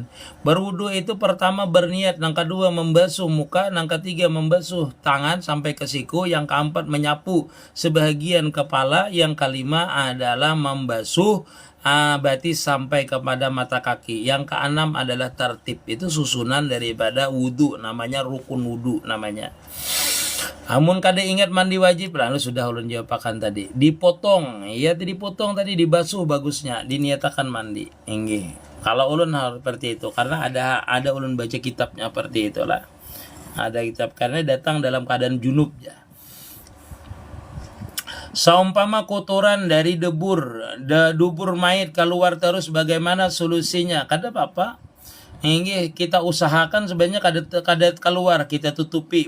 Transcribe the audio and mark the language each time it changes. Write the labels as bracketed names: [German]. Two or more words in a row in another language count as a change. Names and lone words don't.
[Indonesian] Berwudu itu pertama berniat, yang kedua membasuh muka, yang ketiga membasuh tangan sampai ke siku, yang keempat menyapu sebagian kepala, yang kelima adalah membasuh batis sampai kepada mata kaki, yang keenam adalah tertib. Itu susunan daripada wudu, namanya rukun wudu namanya. [Banjar] Amun kada ingat mandi wajib, lalu sudah ulun jawabakan tadi. Dipotong, ya dipotong tadi, dibasuh bagusnya, diniatakan mandi. [Indonesian] Inggih. Kalau ulun harus seperti itu, karena ada ulun baca kitabnya seperti itulah. Ada kitab karena datang dalam keadaan junub ya. Saumpama kotoran dari dubur mayit keluar terus, bagaimana solusinya? Kada apa-apa. Ini kita usahakan sebenarnya kada keluar, kita tutupi.